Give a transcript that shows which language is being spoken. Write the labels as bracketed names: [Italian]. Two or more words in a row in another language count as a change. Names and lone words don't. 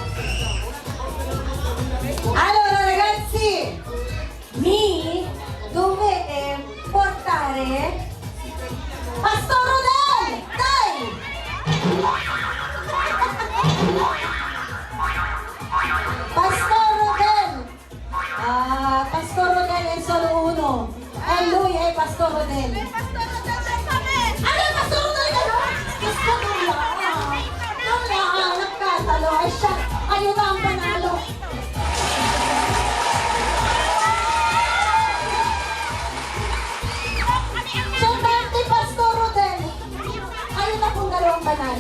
[Italian] Allora, ragazzi, mi dovete portare Pastor Rodel! Dai! Pastor Rodel! Pastor Rodel è solo uno. E lui è Pastor Rodel. Ano, Pastor Rodel? [Filipino] Gusto ko lang. Nung nagkatalo, ay siya, kayo na ang panalo. Siyempre, Pastor Rodel, kayo na pong dalawang panalo.